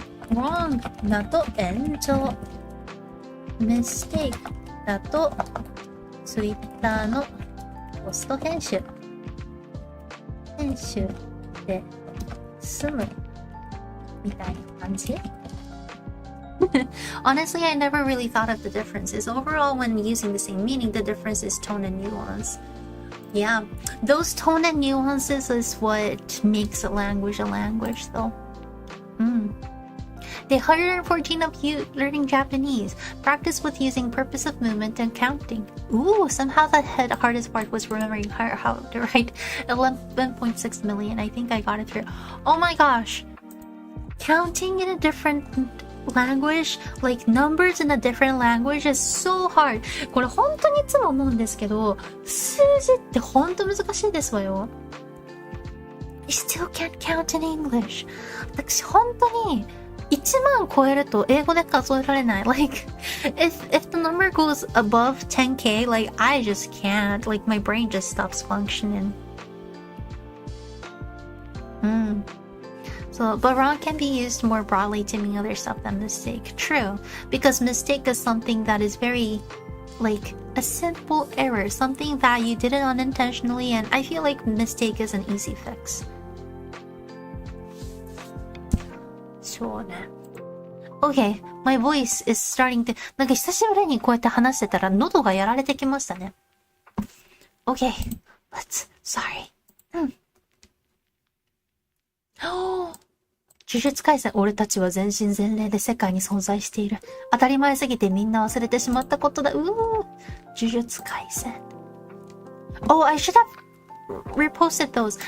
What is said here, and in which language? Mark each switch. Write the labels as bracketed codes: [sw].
[ja] wrong だと炎上。 mistake だと Twitter のポスト編集で済むみたいな感じ。 [en] Honestly, I never really thought of the differences. Overall, when using the same meaning, the difference is tone and nuance. Yeah, those tone and nuances is what makes a language though. Day 114 of you learning Japanese. Practice with using purpose of movement and counting. Ooh, somehow the hardest part was remembering how to write 11.6 million. I think I got it through. Oh my gosh. Counting in a different language, like numbers in a different language is so hard. [ja] これ本当にいつも思うんですけど、数字って本当難しいですわよ。 [en] I still can't count in English. [ja] 私本当に1万超えると英語で数えられない。 [en] Like, if the number goes above 10k, like, I just can't. Like, my brain just stops functioning. So, but wrong can be used more broadly to mean other stuff than mistake. True. Because mistake is something that is very, like, a simple error. Something that you did it unintentionally, and I feel like mistake is an easy fix. Sure. Okay, my voice is starting to... [ja] なんか久しぶりにこうやって話してたら喉がやられてきましたね。 [en] Okay, sorry. [ja] 呪術廻戦、俺たちは全身全霊で世界に存在している。当たり前すぎてみんな忘れてしまったことだ。呪術廻戦。 [en] Oh, I should have reposted those.